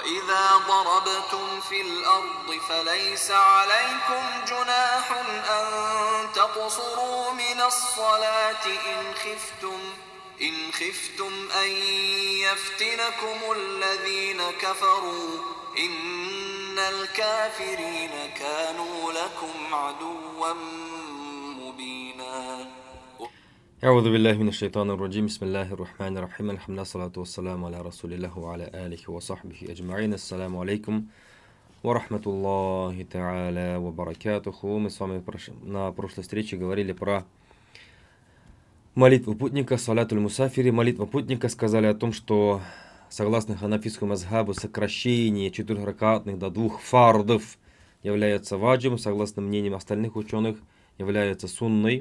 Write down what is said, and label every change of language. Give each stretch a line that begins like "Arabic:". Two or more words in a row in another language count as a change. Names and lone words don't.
Arabic: وإذا ضربتم في الأرض فليس عليكم جناح أن تقصروا من الصلاة إن خفتم أن يفتنكم الذين كفروا إن الكافرين كانوا لكم عدوا مبينا. أعوذ بالله من الشيطان الرجيم. بسم الله الرحمن الرحيم. الحمد لله والصلاة والسلام على رسول الله وعلى آله وصحبه أجمعين. السلام عليكم ورحمة الله تعالى وبركاته.
Russian: Мы с вами на прошлой встрече говорили про молитву путника,
Arabic: صلاة المسافر.
Russian: Молитва путника, сказали о том, что согласно ханафитскому мазхабу сокращение 4 ракатных до 2 фардов является ваджибом, согласно мнениям остальных ученых является сунной.